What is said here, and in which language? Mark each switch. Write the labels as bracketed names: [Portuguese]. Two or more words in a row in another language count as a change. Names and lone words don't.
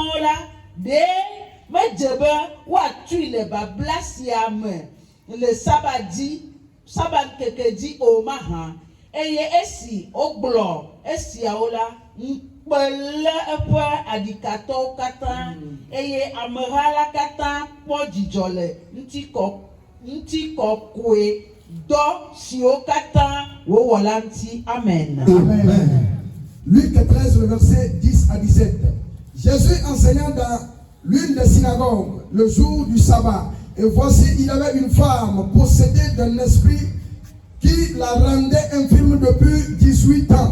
[Ewe] la ɖe medze be woatui le babla sia me le sabat ŋkeke dzi o mahã eye esi wogblɔ esiawo la ŋukpe lé eƒe adikatɔwo katã eye ameha la katã kpɔ dzidzɔ le ŋutikɔkɔe dɔ siwo katã wowɔ la ŋuti. Amen. [French] Luc 13, le verset 10 à 17. Jésus enseignant dans l'une des synagogues le jour du sabbat. Et voici, il y avait une femme possédée d'un esprit qui la rendait infirme depuis 18 ans.